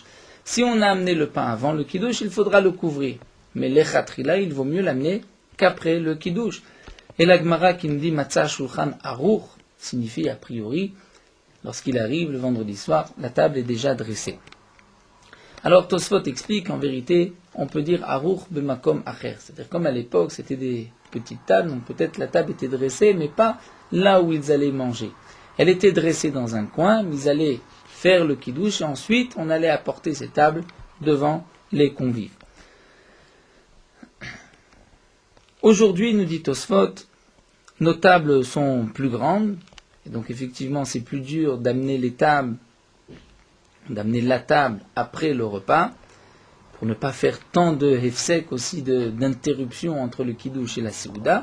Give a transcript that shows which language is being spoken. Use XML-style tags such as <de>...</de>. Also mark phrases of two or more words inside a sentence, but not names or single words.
<fr>Si on a amené le pain avant le kiddush, il faudra le couvrir. Mais les chatrila, il vaut mieux l'amener qu'après le kiddush. Et la Gemara qui nous dit</fr> <he>מצא שולחן ערוך</he> <fr>signifie a priori, lorsqu'il arrive le vendredi soir, la table est déjà dressée. Alors Tosfot explique, en vérité, on peut dire</fr> <he>ערוך במקום אחר,</he> <fr>c'est-à-dire comme à l'époque c'était des petites tables, donc peut-être la table était dressée, mais pas là où ils allaient manger. Elle était dressée dans un coin, mais ils allaient faire le kiddush, et ensuite on allait apporter ces tables devant les convives. Aujourd'hui, nous dit Tosfot, nos tables sont plus grandes, et donc effectivement c'est plus dur d'amener la table après le repas, pour ne pas faire tant de hefsek aussi d'interruption entre le kiddush et la séouda.</fr>